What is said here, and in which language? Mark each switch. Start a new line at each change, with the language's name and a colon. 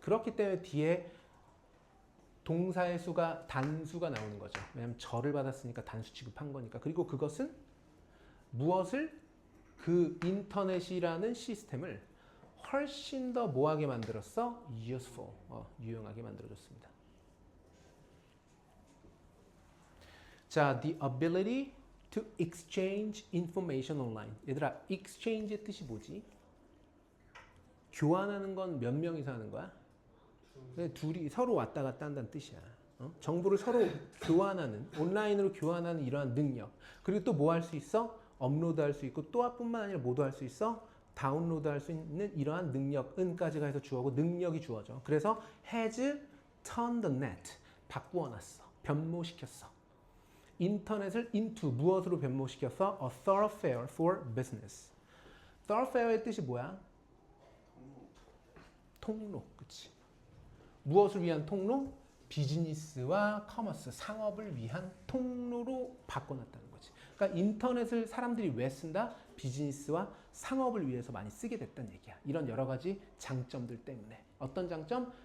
Korean: 그렇기 때문에 뒤에 동사의 수가 단수가 나오는 거죠. 왜냐하면 절을 받았으니까 단수 취급한 거니까. 그리고 그것은 무엇을? 그 인터넷이라는 시스템을 훨씬 더 뭐하게 만들었어? useful, 유용하게 만들어줬습니다.
English: 자, the ability to exchange information online.
Korean: 얘들아, exchange의 뜻이 뭐지? 교환하는 건 몇 명이서 하는 거야? 둘이 서로 왔다 갔다 한다는 뜻이야. 정보를 서로 교환하는, 온라인으로 교환하는 이러한 능력. 그리고 또 뭐 할 수 있어? 업로드 할 수 있고 또 뿐만 아니라 뭐도 할 수 있어? 다운로드 할 수 있는 이러한 능력, 은까지가 해서 주어고 능력이 주어져.
English: 그래서 has turned the net.
Korean: 바꾸어놨어. 변모시켰어. 인터넷을 into 무엇으로 변모시켰어?
English: A thoroughfare for business.
Korean: thoroughfare의 뜻이 뭐야? 통로. 그치? 무엇을 위한 통로? 비즈니스와 커머스, 상업을 위한 통로로 바꿔놨다는 거지. 그러니까 인터넷을 사람들이 왜 쓴다? 비즈니스와 상업을 위해서 많이 쓰게 됐다는 얘기야. 이런 여러 가지 장점들 때문에. 어떤 장점?